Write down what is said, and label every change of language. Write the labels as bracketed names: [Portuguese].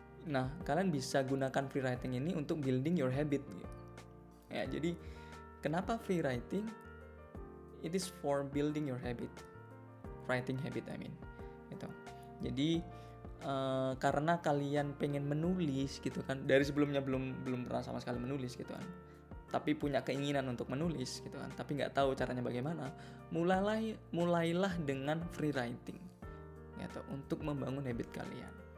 [Indonesian] Nah, kalian bisa gunakan free writing ini untuk [English] building your habit [Indonesian] gitu. Ya, jadi kenapa free writing? [English] It is for building your habit. Writing habit gitu. [Indonesian] Jadi karena kalian pengen menulis gitu kan, dari sebelumnya belum pernah sama sekali menulis gitu kan, tapi punya keinginan untuk menulis gitu kan, tapi nggak tahu caranya bagaimana, mulailah dengan free writing gitu, untuk membangun habit kalian.